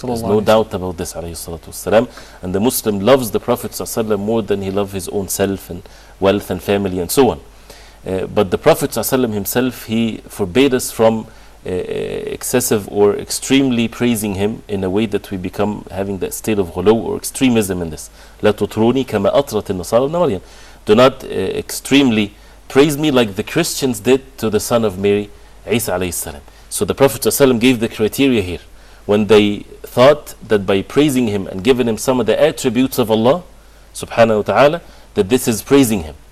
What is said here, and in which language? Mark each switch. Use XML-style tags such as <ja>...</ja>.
<en>There's no doubt about this, alayhi salatu wasalam. And the Muslim loves the Prophet sallallahu alaihi wasallam more than he loves his own self and wealth and family and so on. But the Prophet sallallahu alaihi wasallam himself, he forbade us from excessive or extremely praising him in a way that we become having that state of ghulu or extremism in this.</en> <ar>لا تطروني كما أطرت النصارى ابن مريم.</ar> <en>Do not extremely praise me like the Christians did to the son of Mary, Isa alayhi salam. So the Prophet ﷺ gave the criteria here. When they thought that by praising him and giving him some of the attributes of Allah subhanahu wa ta'ala, that this is praising him.</en>